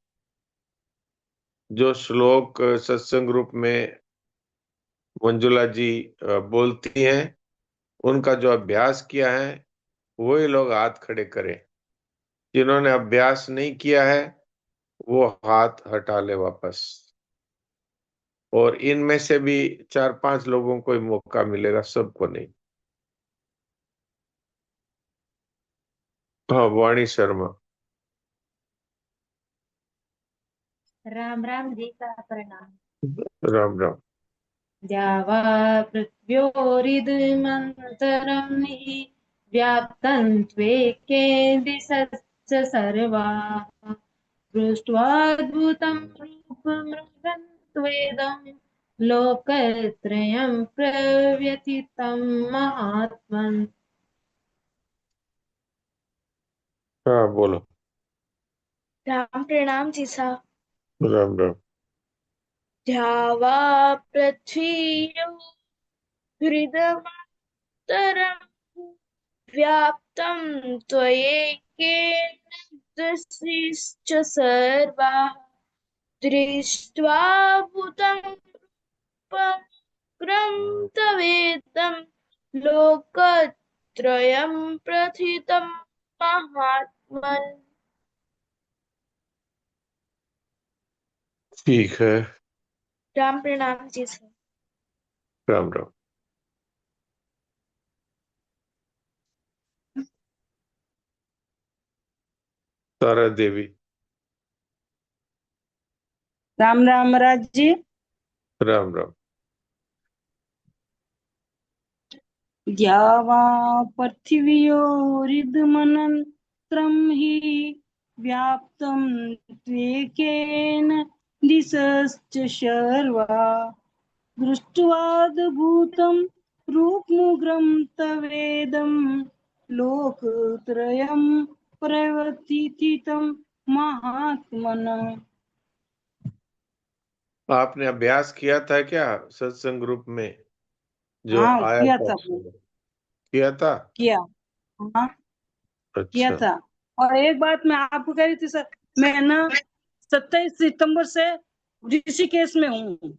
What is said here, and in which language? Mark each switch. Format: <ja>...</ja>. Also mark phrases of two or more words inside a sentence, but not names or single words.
<hi>जो श्लोक सत्संग रूप में मंजुला जी बोलती हैं, उनका जो अभ्यास किया है वही लोग हाथ खड़े करें। जिन्होंने अभ्यास नहीं किया है वो हाथ हटा ले वापस। और इनमें से भी 4-5 लोगों को ही मौका मिलेगा, सबको नहीं। हाँ, वाणी शर्मा। राम राम जी का प्रणाम। राम राम।</hi> <sa>द्यावा पृथ्व्योरिदमन्तरं हि व्याप्तं त्वेकेन दिशश्च सर्वाः दृष्ट्वाद्भुतं रूपमृगं त्वेदं लोकत्रयं प्रव्यथितं महात्मन्।</sa> <hi>हाँ, बोलो। राम प्रणाम जी साहब। राम राम।</hi> <sa>द्यावा पृथ्वीयो हृदमन्तरं व्याप्तं त्वयैकेन दृष्टिश्च सर्वाः दृष्ट्वा भूतं रूपं तवेदं लोकत्रयं प्रथितं महात्मन्।</sa> <hi>ठीक है। राम प्रणाम जी साहब। राम राम। तारा देवी। राम राम महाराज जी। राम राम।</hi> <sa>द्यावा पृथिव्योरिदमनन्त्रं हि व्याप्तं त्वेकेन दिशश्च सर्वा दृष्ट्वाद्भुतं रूपमुग्रं तवेदं लोकत्रयं प्रवर्तितं महात्मनः।</sa> <hi>आपने अभ्यास किया था क्या सत्संग ग्रुप में जो हाँ आया किया था था, उसमें? किया था? किया। हाँ किया अच्छा। था। और एक बात मैं आपको कह रही थी सर, मैं ना 27 सितंबर से ऋषिकेश में हूँ।</hi>